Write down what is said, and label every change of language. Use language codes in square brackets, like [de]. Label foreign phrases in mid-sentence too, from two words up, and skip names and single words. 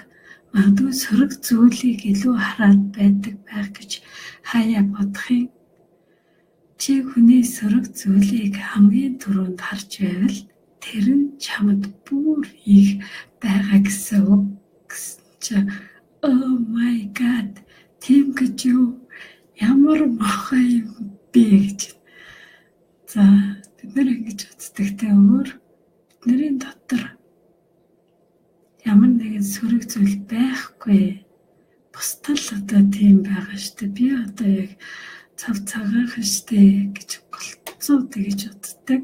[mn] Магадгүй сөрөг зүйлийг илүү хараад байдаг байх гэж хаяа бодох юм. Чи хүний сөрөг зүйлийг хамгийн түрүүнд харж байвал тэр нь чамд бүр их байгаа гэсэн үг гэсэн чи [en] oh my god [mn] тийм гэж юу ямар мохой юм бэ гэж. За бид нэр ингэж үздэг те өөр бидний дотор ямар нэгэн сөрөг зүйл байхгүй. Бусдад л одоо тийм байгаа шүү дээ. Би одоо яг цав цагаах штэ гэж голцоо тэгэж боддог.